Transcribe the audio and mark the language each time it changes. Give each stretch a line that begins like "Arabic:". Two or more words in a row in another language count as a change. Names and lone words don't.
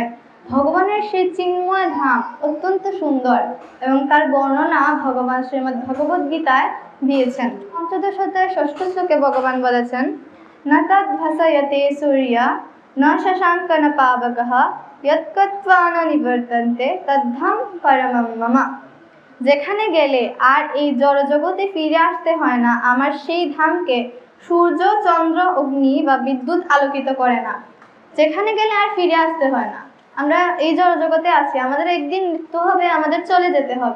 Bangla: ভগবানের সেই চিন্ময় ধাম অত্যন্ত সুন্দর এবং তার বর্ণনা ভগবান শ্রীমদ্ ভগবদ গীতায় দিয়েছেন। পঞ্চদশ অধ্যায়ের ষষ্ঠ শ্লোকে ভগবান বলেছেন,
Sanskrit: না তদ ভাসয়তে সূর্যা না শশাঙ্ক না পাবকঃ যৎকৃত্বা ন নিবর্তন্তে তদ্ধাম পরমম মম।
Bangla: যেখানে গেলে আর এই জড়জগতে ফিরে আসতে হয় না, আমার সেই ধামকে সূর্য, চন্দ্র, অগ্নি বা বিদ্যুৎ আলোকিত করে না। যেখানে গেলে আর ফিরে আসতে হয় না। আমরা এই জড়জগতে আছি, আমাদের একদিন মৃত্যু হবে, আমাদের চলে যেতে হবে।